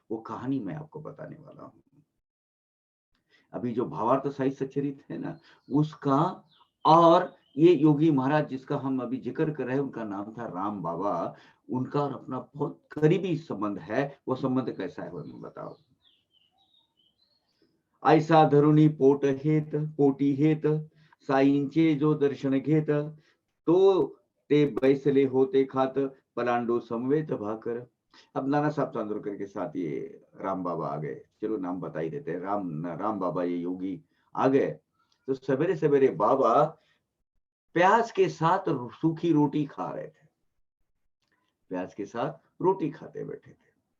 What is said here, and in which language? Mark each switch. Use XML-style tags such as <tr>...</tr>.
<hi>वो कहानी मैं आपको बताने वाला हूँ। अभी जो भावार्थ साई सच्चरित्र है ना, उसका और ये योगी महाराज जिसका हम अभी जिक्र कर रहे हैं, उनका नाम था राम बाबा, उनका और अपना बहुत करीबी संबंध है। वो संबंध कैसा है वो मैं बताओ।</hi> <mr>ऐसा धरुणी पोटी हेत, साईंचे जो दर्शन घेत, तो ते बैसले होते खात, पलांडो समवेत भाकर।</mr> <hi>अब नाना साहब चांदोरकर के साथ ये राम बाबा आ गए, चलो नाम बता ही देते हैं, राम बाबा ये योगी आ गए। तो सवेरे सवेरे बाबा प्याज के साथ सूखी रोटी खा रहे थे, प्याज के साथ रोटी खाते बैठे थे।</hi>